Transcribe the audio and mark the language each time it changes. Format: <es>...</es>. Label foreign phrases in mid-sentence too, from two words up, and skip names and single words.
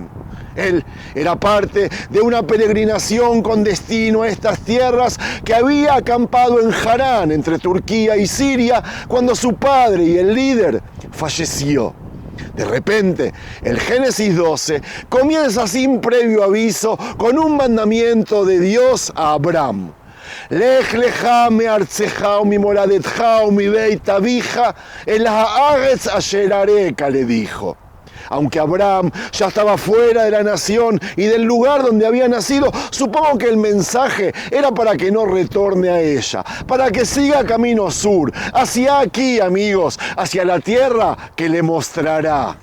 <es>Él era parte de una peregrinación con destino a estas tierras que había acampado en Harán, entre Turquía y Siria, cuando su padre y el líder falleció. De repente, el Génesis 12 comienza sin previo aviso con un mandamiento de Dios a Abraham.</es> <he>לך לך מארצך וממולדתך ומבית אביך אל הארץ אשר אראך,</he> <es>le dijo. Aunque Abraham ya estaba fuera de la nación y del lugar donde había nacido, supongo que el mensaje era para que no retorne a ella, para que siga camino sur, hacia aquí, amigos, hacia la tierra que le mostrará.</es>